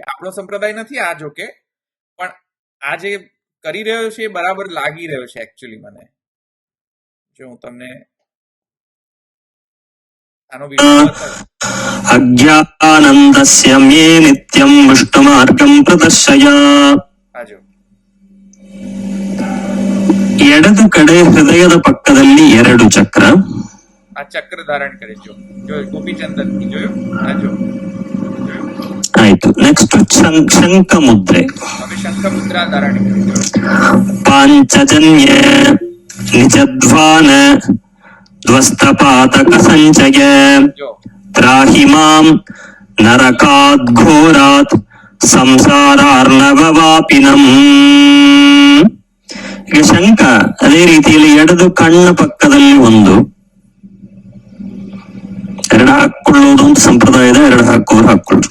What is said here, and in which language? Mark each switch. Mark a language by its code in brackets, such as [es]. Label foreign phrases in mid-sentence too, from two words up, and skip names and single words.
[gu] આપણો સંપ્રદાય નથી આ, જોકે, પણ આ જે કરી રહ્યો છે એ બરાબર લાગી રહ્યો છે એકચ્યુઅલી મને. જો હું તમને આનો વિડીયો [sa] અજ્ઞાનંદસ્ય મે નિત્યમ વિષ્ણુમાર્ગમ પ્રદર્શય. [gu] આજો [kn] ಎಡದು ಕಡೆ ಹೃದಯದ ಪಕ್ಕದಲ್ಲಿ 2 ಚಕ್ರ. [gu] આ ચક્ર ધારણ કરે. જો ગોપીચંદન ની જોયું. આજો [kn] ಆಯ್ತು. ನೆಕ್ಸ್ಟ್ ಶಂಖ ಮುದ್ರೆ. [gu] હવે શંખ મુદ્રા ધારણ કરે. [sa] ಪಾಂಚಜನ್ಯ ನಿಜಧ್ವಾನ ಧ್ವಸ್ತಪಾತಕ ಸಂಚಯ ತ್ರಾಹಿ ಮಾಂ ನರಕಾದ್ ಘೋರಾತ್ ಸಂಸಾರಾರ್ಣವವಾಪಿನಂ. [kn] ಈಗ ಶಂಖ ಅದೇ ರೀತಿಯಲ್ಲಿ ಎಡದು ಕಣ್ಣ ಪಕ್ಕದಲ್ಲಿ 1, 2 ಹಾಕೊಳ್ಳೋದು ಒಂದು ಸಂಪ್ರದಾಯದ, 2 ಹಾಕೊಳ್ಳೋದು.